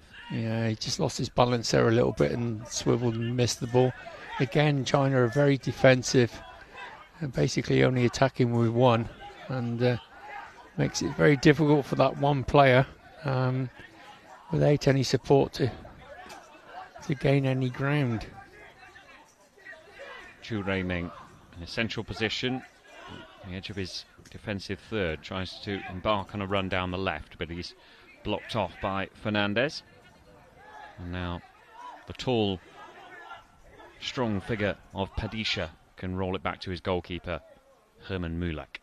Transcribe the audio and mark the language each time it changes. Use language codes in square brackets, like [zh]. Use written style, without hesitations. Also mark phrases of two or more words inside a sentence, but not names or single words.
[en] Yeah, he just lost his balance there a little bit and swiveled and missed the ball. Again, China are very defensive and basically only attacking with 1, and makes it very difficult for that one player without any support to gain any ground. Chu Rei-Ming in a central position, the edge of his defensive third, tries to embark on a run down the left, but he's blocked off by Fernandez. And now the tall, strong figure of Padisha can roll it back to his goalkeeper, Herman Mulak.